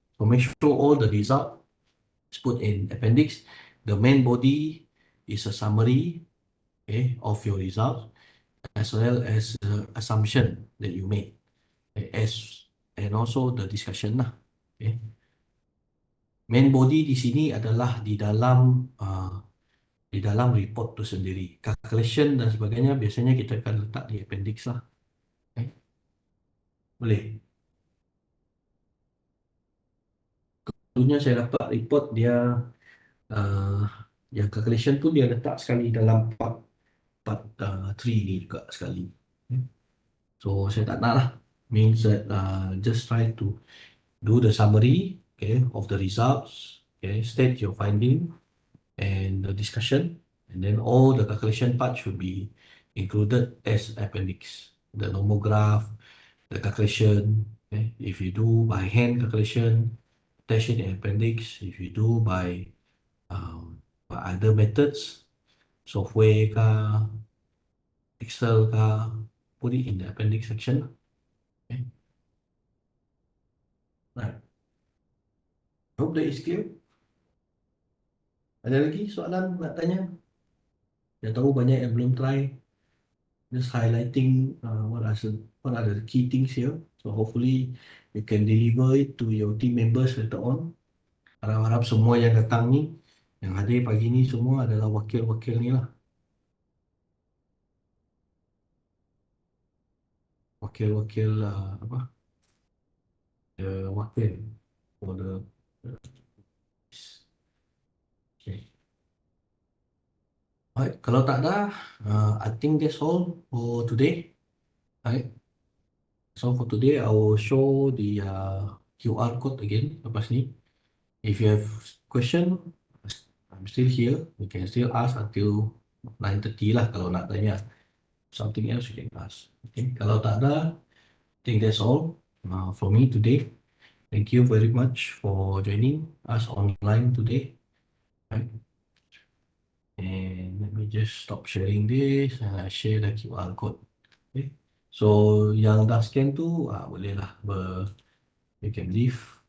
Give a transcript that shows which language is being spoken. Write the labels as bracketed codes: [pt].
[en] So make sure all the result is put in appendix. The main body is a summary, okay, of your result, as well as the assumption that you made, and also the discussion lah. Okay. [ms] Main body di sini adalah di dalam report tu sendiri. Calculation dan sebagainya biasanya kita akan letak di appendix lah. Okay. Boleh. Dulunya saya dapat report dia, yang calculation tu dia letak sekali dalam part 3 ni juga sekali. Okay. So saya tak nak lah. [en] Means that just try to do the summary, okay, of the results, okay, state your finding and the discussion, and then all the calculation part should be included as appendix. The nomograph, the calculation, okay. If you do by hand calculation, attach it in appendix. If you do by other methods, software ka, Excel ka, put it in the appendix section. Okay. Right. Hope that is clear. [ms] Ada lagi soalan nak tanya? Saya tahu banyak yang belum try. [en] Just highlighting what are the key things here. So hopefully you can deliver it to your team members later on. [ms] Harap-harap semua yang datang ni, yang hadir pagi ni semua adalah wakil-wakil ni lah. Wakil-wakil apa? Wakil for the okay. [en] Alright, [ms] kalau tak ada, [en] I think that's all for today. Alright. So for today, I will show the QR code again [ms] lepas ni. [en] If you have question, I'm still here. You can still ask until 9:30 [ms] lah kalau nak tanya. [en] Something else you can ask. Okay. [ms] Kalau tak ada, [en] I think that's all for me today. Thank you very much for joining us online today. Right. And let me just stop sharing this and I share the QR code. Okay. [ms] So yang dah scan tu boleh lah [en] you can leave.